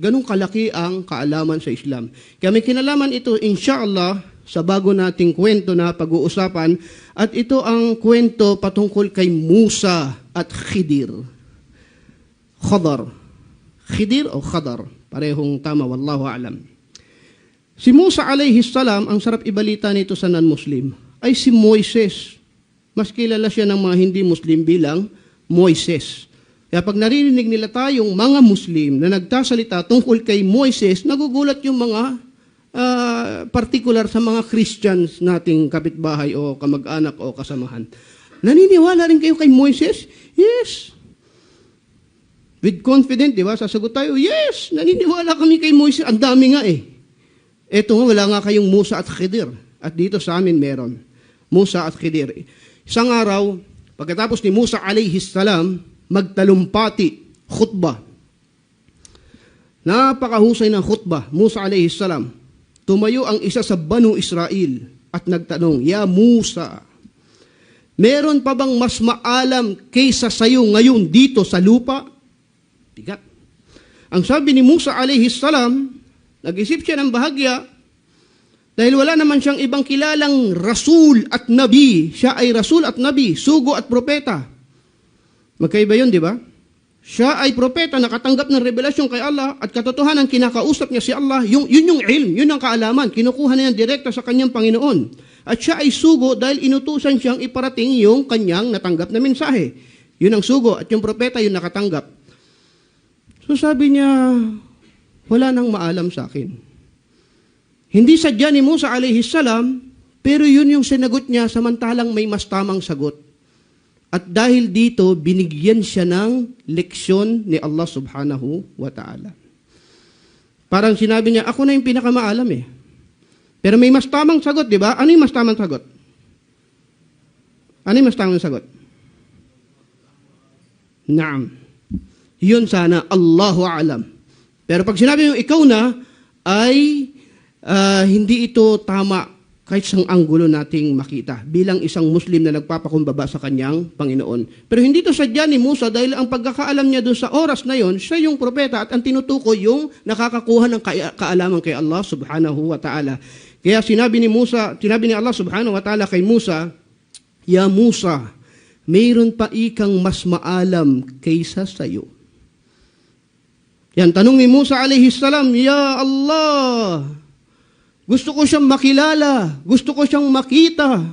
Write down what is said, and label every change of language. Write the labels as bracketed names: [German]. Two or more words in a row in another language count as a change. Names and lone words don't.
[Filipino] Ganung kalaki ang kaalaman sa Islam. Kaya may kinalaman ito, inshallah, sa bago nating kwento na pag-uusapan, at ito ang kwento patungkol kay Musa at Khidir. Khidir o Khadar, parehong tama, [Arabic] والله أعلم. [Filipino] Si Musa [Arabic] عليه السلام, [Filipino] ang sarap ibalita nito sa non-Muslim, ay si Moises. Mas kilala siya ng mga hindi Muslim bilang Moises. Kaya pag naririnig nila tayong mga Muslim na nagtasalita tungkol kay Moises, nagugulat yung mga particular sa mga Christians nating kapitbahay o kamag-anak o kasamahan. Naniniwala rin kayo kay Moises? [English] Yes. With confident, [Filipino] di ba? Sasagot tayo, yes, naniniwala kami kay Moises. Ang dami nga eh. Eto nga, wala nga kayong Musa at Khidir. At dito sa amin meron. Musa at Khidir. Isang araw, pagkatapos ni Musa [Arabic] عليه السلام, [Filipino] magtalumpati, khutbah. Napakahusay ng khutbah, Musa [Arabic] عليه السلام. [Filipino] Tumayo ang isa sa Banu Israel at nagtanong, "Ya Musa, meron pa bang mas maalam kaysa sayo ngayon dito sa lupa?" Bigat. Ang sabi ni Musa [Arabic] عليه السلام, [Filipino] nag-isip siya ng bahagya, dahil wala naman siyang ibang kilalang rasul at nabi. Siya ay rasul at nabi, sugo at propeta. Magkaiba yun, di ba? Siya ay propeta, nakatanggap ng revelasyon kay Allah at katotohanan kinakausap niya si Allah. Yun yung ilm, yun ang kaalaman. Kinukuha niya direkta sa kanyang Panginoon. At siya ay sugo dahil inutusan siyang iparating yung kanyang natanggap na mensahe. Yun ang sugo at yung propeta yung nakatanggap. So sabi niya, wala nang maalam sa akin. Hindi sadya ni Musa [Arabic] عليه السلام, [Filipino] pero yun yung sinagot niya samantalang may mas tamang sagot. At dahil dito, binigyan siya ng leksyon ni Allah [Arabic] سبحانه وتعالى. [Filipino] Parang sinabi niya, ako na yung pinakamaalam eh. Pero may mas tamang sagot, di ba? Ano yung mas tamang sagot? Ano yung mas tamang sagot? Naam. Yun sana, [Arabic] الله أعلم. [Filipino] Pero pag sinabi yung ikaw na, ay hindi ito tama kahit isang anggulo nating makita bilang isang Muslim na nagpapakumbaba sa kanyang Panginoon. Pero hindi ito sadya ni Musa dahil ang pagkakaalam niya doon sa oras na yon, siya yung propeta at ang tinutukoy yung nakakakuha ng kaalaman kay Allah [Arabic] سبحانه وتعالى. [Filipino] Kaya sinabi ni Allah [Arabic] سبحانه وتعالى [Filipino] kay Musa, "Ya Musa, mayroon pa ikang mas maalam kaysa sayo." Yan, tanong ni Musa [Arabic] عليه السلام, [Filipino] "Ya Allah, gusto ko siyang makilala, gusto ko siyang makita."